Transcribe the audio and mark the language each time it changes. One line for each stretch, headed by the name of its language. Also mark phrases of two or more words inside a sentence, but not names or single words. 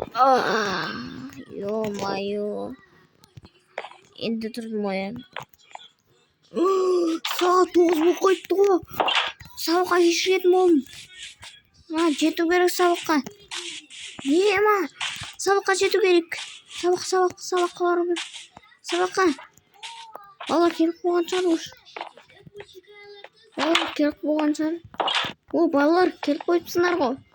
Russian: Ё-моё.
Uzbek: Endi turmayam. Soat 9 bo'lib qolibdi. Saboqqa kech ketdim.
Kazakh: Жету керек сабаққа. Нема? Сабаққа жету керек. Сабаққа бару керек. Сабаққа. Балалар келіп болған шығар уже. Балалар келіп болған шығар. Балалар келіп қойыпсыңдар ғой.